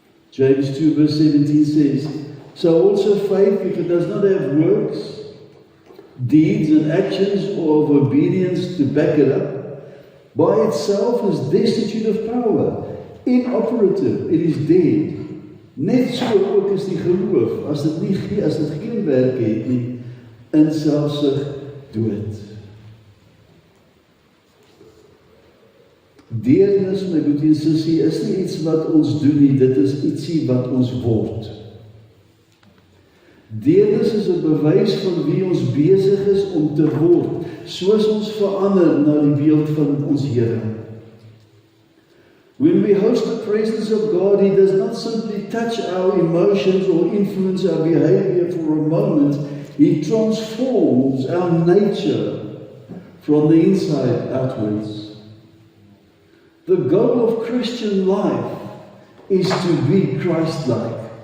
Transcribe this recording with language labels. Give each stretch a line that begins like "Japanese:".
English: James 2 verse 17 says, so also faith, if it does not have works, deeds and actions of obedience to back it up, by itself is destitute of power, inoperative, it is dead.
Afrikaans: Net so ook is die geloof, as dit geen werk het nie, in selfsug dood. Deernis, my broer en sussie, is nie iets wat ons doen nie, dit is ietsie wat ons word. Deernis is 'n bewys van wie ons besig is om te word, soos ons verander na die beeld van ons Here.
English: When we host the presence of God, He does not simply touch our emotions or influence our behavior for a moment. He transforms our nature from the inside outwards. The goal of Christian life is to be Christ-like.